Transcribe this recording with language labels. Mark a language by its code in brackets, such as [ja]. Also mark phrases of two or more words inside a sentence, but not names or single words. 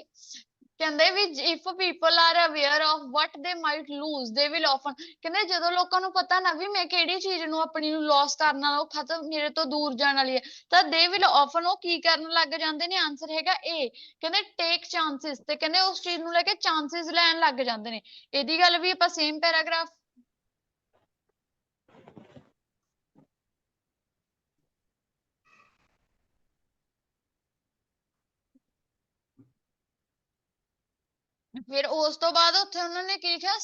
[pa] ਕਹਿੰਦੇ ਵੀ [en] if people are aware of what they might lose they will often, [pa] ਕਹਿੰਦੇ ਜਦੋਂ ਲੋਕਾਂ ਨੂੰ ਪਤਾ ਨਾ ਵੀ ਮੈਂ ਕਿਹੜੀ ਚੀਜ਼ ਨੂੰ ਆਪਣੀ ਨੂੰ ਲੋਸ ਕਰਨ ਵਾਲਾ, ਉਹ ਖਤਮ ਮੇਰੇ ਤੋਂ ਦੂਰ ਜਾਣ ਵਾਲੀ ਹੈ, ਤਾਂ [en] they will often [pa] ਉਹ ਕੀ ਕਰਨ ਲੱਗ ਜਾਂਦੇ ਨੇ? ਆਨਸਰ ਹੈਗਾ ਏ, ਕਹਿੰਦੇ [en] take chances, [pa] ਤੇ ਕਹਿੰਦੇ ਉਸ ਚੀਜ਼ ਨੂੰ ਲੈ ਕੇ ਚਾਂਸਿਸ ਲੈਣ ਲੱਗ ਜਾਂਦੇ ਨੇ। ਇਹਦੀ ਗੱਲ ਵੀ ਆਪਾਂ ਸੇਮ ਪੈਰਾਗ੍ਰਾਫ ਫਿਰ ਉਸ ਤੋਂ ਬਾਅਦ ਉੱਥੇ ਉਹਨਾਂ ਨੇ ਕੀ ਲਿਖਿਆ?